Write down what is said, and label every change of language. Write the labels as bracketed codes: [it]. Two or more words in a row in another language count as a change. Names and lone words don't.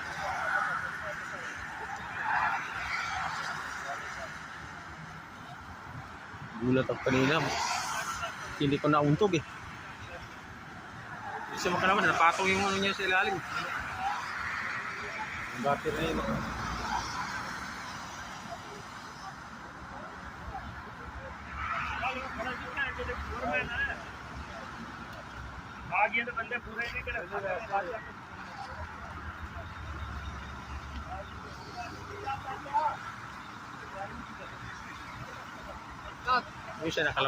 [tl] Gulat ako kanina. Hindi ko nauntog eh. Kasi makalaman, napatong yung niya sa ilalim. Yung gutter na yun. [hi] आगे तो बंदे पूरे नहीं करे [tl] Yung isa nakalabas.